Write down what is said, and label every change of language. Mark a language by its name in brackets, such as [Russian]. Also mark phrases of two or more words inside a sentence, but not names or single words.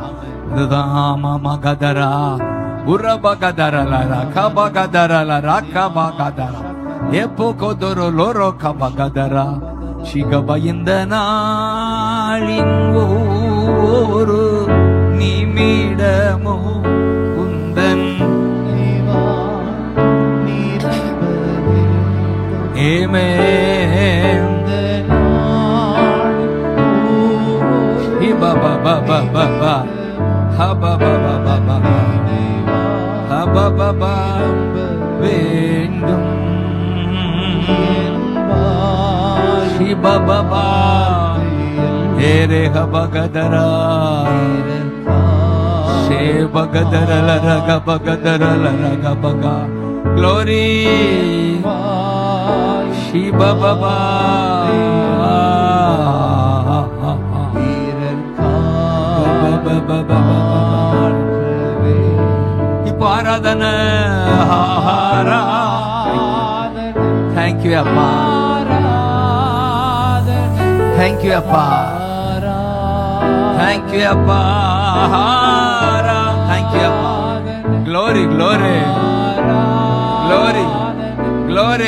[Tamil] இதுதான் மாமா கதரா உரபகதரலா கபகதரலா கபகதரா எப்போ கோதரோ லோரோ கபகதரா சிகப. இந்த நாளின் ஒரு நிமிடமோ உந்தன் ஏமே Baba baba baba haba baba baba haba baba vendum shiba baba ere haba gadara Glory. Shiba Baba. இப்போ ஆராதனை. [English] Thank you அப்பா. Thank you அப்பா. Thank you அப்பா. Thank you அப்பா. Glory, glory, glory, glory.